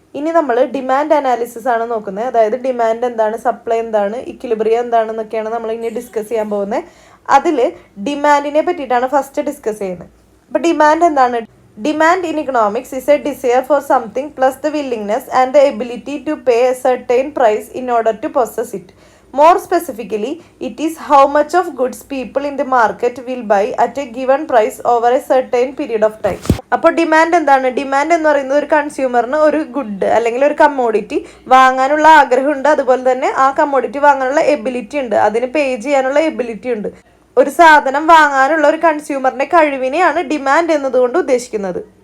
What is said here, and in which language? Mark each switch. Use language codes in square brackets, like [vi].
[ml] ഇനി നമ്മൾ demand analysis ആണ് നോക്കുന്നത്. അതായത് ഡിമാൻഡ് എന്താണ്, സപ്ലൈ എന്താണ്, ഇക്വിലിബ്രിയം എന്താണെന്നൊക്കെയാണ് നമ്മൾ ഇനി ഡിസ്കസ് ചെയ്യാൻ പോകുന്നത്. അതിൽ ഡിമാൻഡിനെ പറ്റിയിട്ടാണ് ഫസ്റ്റ് ഡിസ്കസ് ചെയ്യുന്നത്. അപ്പോൾ ഡിമാൻഡ് എന്താണ്? [en] Demand in economics is a desire for something plus the willingness and the ability to pay a certain price in order to possess it. More specifically, it is how much of goods people in the market will buy at a given price over a certain period of time. [ml] അപ്പോൾ demand എന്താണ്? Demand എന്ന് പറയുന്നത് ഒരു കൺസ്യൂമറിന് ഒരു good അല്ലെങ്കിൽ ഒരു commodity വാങ്ങാനുള്ള ആഗ്രഹമുണ്ട്, അതുപോലെ തന്നെ ആ കമ്മോഡിറ്റി വാങ്ങാനുള്ള എബിലിറ്റി ഉണ്ട്, അതിന് പേ ചെയ്യാനുള്ള എബിലിറ്റി ഉണ്ട്. ഒരു സാധനം വാങ്ങാനുള്ള ഒരു കൺസ്യൂമറിന്റെ കഴിവിനെയാണ് ഡിമാൻഡ് എന്നതുകൊണ്ട് ഉദ്ദേശിക്കുന്നത്.